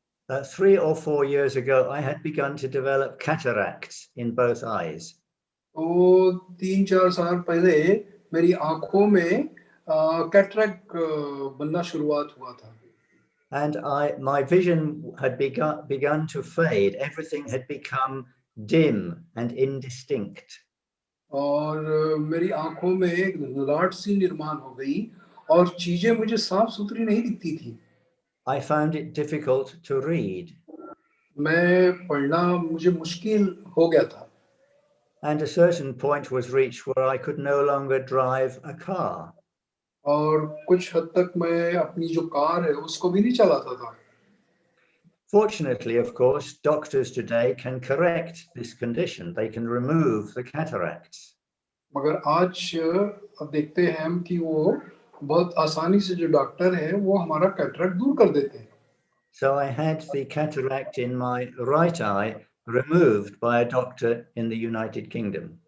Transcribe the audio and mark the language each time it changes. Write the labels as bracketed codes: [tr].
[en] 3 or 4 years ago, I had begun to develop cataracts in both eyes. [hi] तो 3-4 साल पहले मेरी आंखों में कैटरैक्ट बनना शुरुआत हुआ था. [en] And my vision had begun to fade. Everything had become dim and indistinct. [hi] और मेरी आंखों में एक धुंधलाहट सी निर्माण हो गई और चीजें मुझे साफ सुथरी नहीं दिखती थी. [en] I found it difficult to read. [hi] मैं पढ़ना मुझे मुश्किल हो गया था. [en] And a certain point was reached where I could no longer drive a car. [hi] और कुछ हद तक मैं अपनी जो कार है उसको भी नहीं चलाता था. [en] Fortunately, of course, doctors today can correct this condition. They can remove the cataracts. [hi] मगर आज अब देखते हैं हम कि वो बहुत आसानी से जो डॉक्टर है वो हमारा कैटरैक्ट दूर कर देते हैं. [en] So I had the cataract in my right eye removed by a doctor in the United Kingdom.